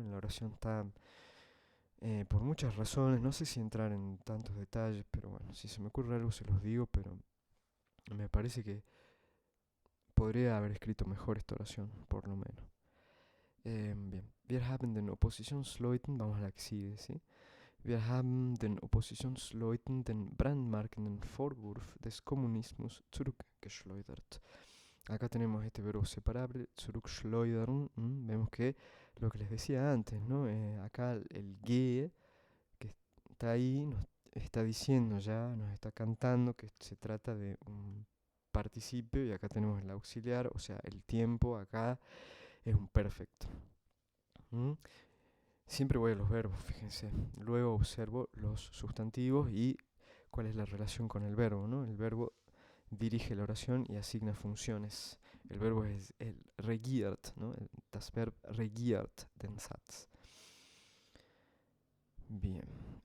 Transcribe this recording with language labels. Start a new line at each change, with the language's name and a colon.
Spanish: En la oración está, por muchas razones, no sé si entrar en tantos detalles, pero bueno, si se me ocurre algo se los digo, pero me parece que podría haber escrito mejor esta oración, por lo menos. Bien,
German: wir haben den Oppositionsleuten,
Spanish: vamos a la que sigue, ¿sí?
German: Wir haben den Oppositionsleuten den brandmarkenden Vorwurf des Kommunismus zurückgeschleudert.
Spanish: Acá tenemos este verbo separable, zurückschleudern. Vemos que lo que les decía antes, ¿no? Acá el ge que está ahí nos está diciendo ya, nos está cantando que se trata de un participio y acá tenemos el auxiliar, o sea, el tiempo acá es un perfecto. Siempre voy a los verbos, fíjense. Luego observo los sustantivos y cuál es la relación con el verbo, ¿no? El verbo dirige la oración y asigna funciones. El verbo es el regiert, ¿no?
German: Das Verb regiert den Satz. Bien.